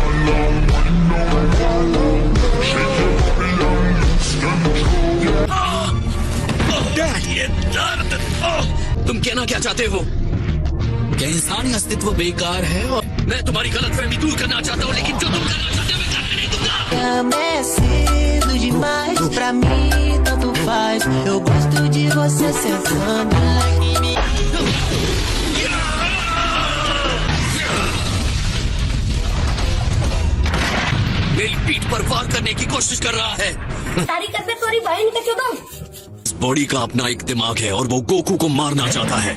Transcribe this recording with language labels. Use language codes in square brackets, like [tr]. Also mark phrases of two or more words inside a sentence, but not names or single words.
[hi] ये दर्द। तुम कहना क्या चाहते हो? क्या इंसानी अस्तित्व बेकार है? और मैं तुम्हारी गलतफहमी दूर करना चाहता हूँ, लेकिन जो तुम करना चाहते हो मैं करने नहीं दूंगा। [pt] É cedo demais pra mim, tanto faz. Eu gosto de você sentando. [hi] मेरी पीठ पर वार करने की कोशिश कर रहा है। तारी करते तोरी बहन का क्यों दो? इस बॉडी का अपना एक दिमाग है और वो गोकू को मारना चाहता है।